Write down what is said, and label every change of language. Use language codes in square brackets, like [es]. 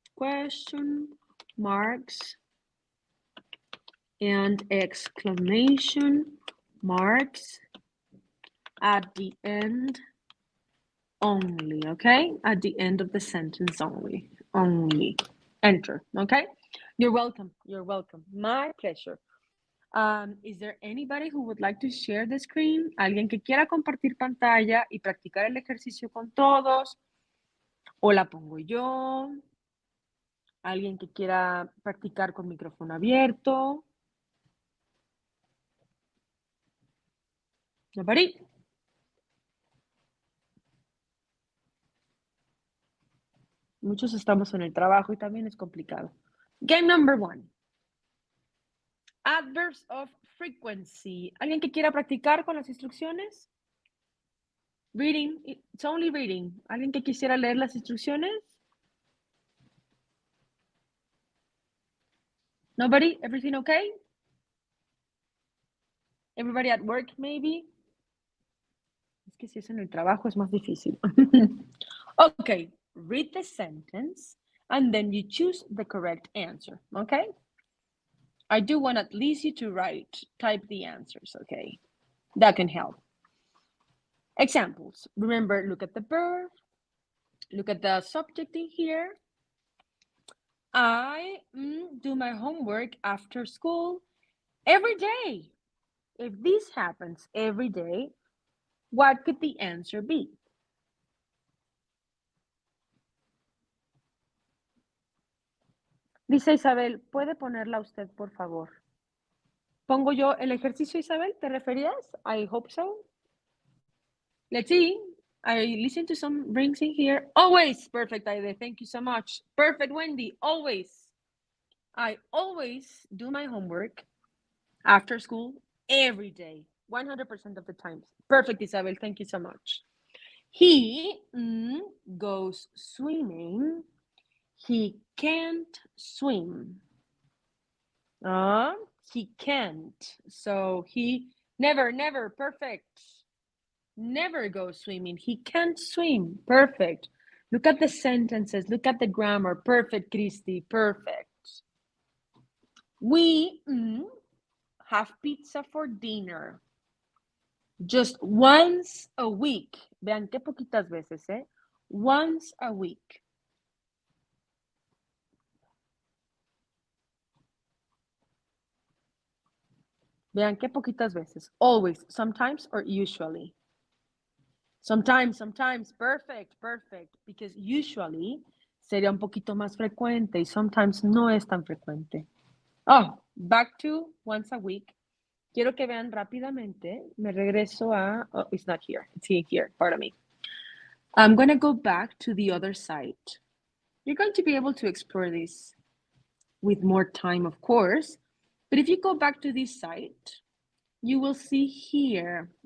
[en] Question marks and exclamation marks at the end only, okay? At the end of the sentence only. Only. Enter, okay? You're welcome. You're welcome. My pleasure. Is there anybody who would like to share the screen? [es] ¿Alguien que quiera compartir pantalla y practicar el ejercicio con todos? ¿O la pongo yo? ¿Alguien que quiera practicar con micrófono abierto? [en] Nobody? [es] Muchos estamos en el trabajo y también es complicado. [en] Game number 1. Adverbs of frequency. [es] ¿Alguien que quiera practicar con las instrucciones? Reading. It's only reading. ¿Alguien que quisiera leer las instrucciones? [en] Nobody? Everything okay? Everybody at work, maybe? [es] Es que si es en el trabajo es más difícil. [en] Okay, read the sentence and then you choose the correct answer, okay? I do want at least you to type the answers, okay? That can help. Examples. Remember, look at the verb, look at the subject in here. I do my homework after school every day. If this happens every day, what could the answer be? [es] Dice Isabel, ¿puede ponerla usted, por favor? ¿Pongo yo el ejercicio, Isabel? ¿Te referías? [en] I hope so. Let's see. I listen to some rings in here. Always. Perfect, Aide. Thank you so much. Perfect, Wendy. Always. I always do my homework after school every day. 100% of the times. Perfect, Isabel. Thank you so much. He goes swimming. He can't swim. He can't. So he never, perfect. Never goes swimming. He can't swim. Perfect. Look at the sentences. Look at the grammar. Perfect, Christy. Perfect. We have pizza for dinner. Just once a week. [es] Vean qué poquitas veces, ¿eh? [en] Once a week. [es] Vean qué poquitas veces. [en] Always, sometimes, or usually. Sometimes, perfect. Because usually [es] sería un poquito más frecuente y sometimes no es tan frecuente. [en] Oh, back to once a week. [es] Quiero que vean rápidamente. Me regreso a, [en] oh, it's not here. It's here, pardon me. I'm going to go back to the other side. You're going to be able to explore this with more time, of course. But if you go back to this site, you will see here.